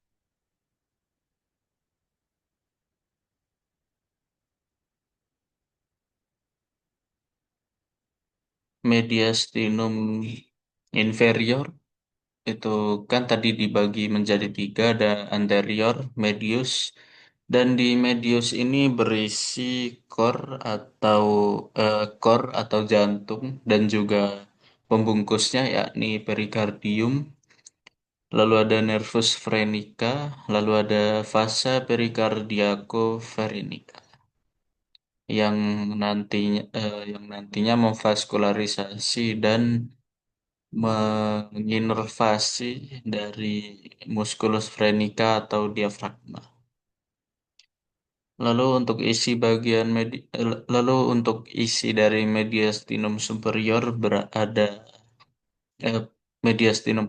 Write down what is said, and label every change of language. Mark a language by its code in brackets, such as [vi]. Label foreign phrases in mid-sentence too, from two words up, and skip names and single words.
[id] Mediastinum inferior itu kan tadi dibagi menjadi tiga, ada anterior, medius, dan di medius ini berisi core atau jantung dan juga pembungkusnya yakni perikardium. Lalu ada [la] nervus phrenica, [id] lalu ada [la] vasa pericardiaco-pherenica [id] yang nantinya memvaskularisasi dan menginervasi dari [la] musculus phrenica [id] atau diafragma. Lalu untuk isi dari mediastinum superior berada eh, mediastinum